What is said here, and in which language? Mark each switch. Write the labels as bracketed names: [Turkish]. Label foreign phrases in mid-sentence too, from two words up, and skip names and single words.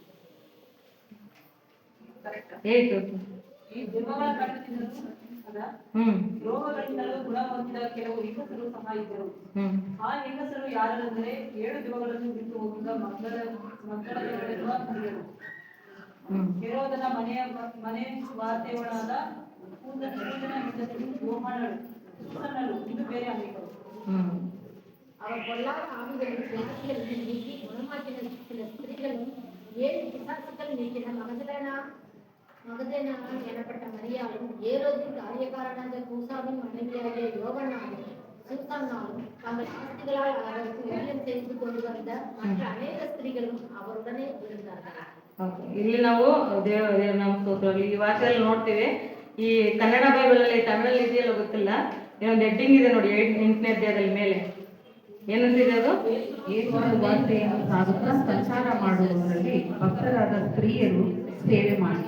[Kannada] ಈ ದೆವ್ವಗಳ ರೋಗಗಳಿಂದಲೂ ಗುಣಹೊಂದಿದ ಕೆಲವು ಹೆಂಗಸರು ಸಹ ಇದ್ದರು. ಆ ಹೆಂಗಸರು ಯಾರೆಂದರೆ 7 ದೆವ್ವಗಳನ್ನು ಬಿಟ್ಟು ಹೋಗಿದ್ದ ಮಕ್ಕಳಿರುವ ಸ್ತ್ರೀಯರು, ಹೆರೋದನ ಮನೆ ವಾರ್ತೆಯವಳಾದ ಪೂಜನ ಹೆಂಡತಿ ಯೋಹಾನಳು, ಸುಸನ್ನಳು, ಇದು ಬೇರೆ ಅನೇಕರು. [Tamil] அவர் பொல்லாத ஆவிகளின் வியாதிகளில் நீக்கி குணமாக்கின சில ஸ்திரீகளும் 7 பிசாசுகள் நீக்கின மகதலேனா எனப்பட்ட மரியாளும் ஏரோதின் காரியக்காரனாக கூசாவின் மனைவியாகிய யோவானாலும் சூசானாலும் தங்கள் ஆஸ்திகளால் அவருக்கு ஊழியம் செய்து கொண்டு வந்த மற்ற அநேக ஸ்திரீகளும் அவருடனே இருந்தார்கள். [Kannada] ಇಲ್ಲಿ ನಾವು ನಮ್ಮ ಸ್ತೋತ್ರದಲ್ಲಿ ಈ ವಾಕ್ಯದಲ್ಲಿ ನೋಡ್ತೀವಿ. ಈ ಕನ್ನಡ ಬೈಬಲಲ್ಲಿ ತಮಿಳಲ್ಲಿ ಇದೆಯಲ್ಲ ಗೊತ್ತಿಲ್ಲ, ಇನ್ನೊಂದು ಹೆಡ್ಡಿಂಗ್ ಇದೆ ನೋಡಿ 8ನೇ ಅಧ್ಯಾಯದಲ್ಲಿ ಮೇಲೆ ಏನಂತಿದೆ ಅದು, ಯೇಸುವಿನ ವಾರ್ತೆಯನ್ನು ಸಾರುತ್ತಾ ಸಂಚಾರ ಮಾಡುವವರಲ್ಲಿ ಭಕ್ತರಾದ ಸ್ತ್ರೀಯರು ಸೇವೆ ಮಾಡಿ.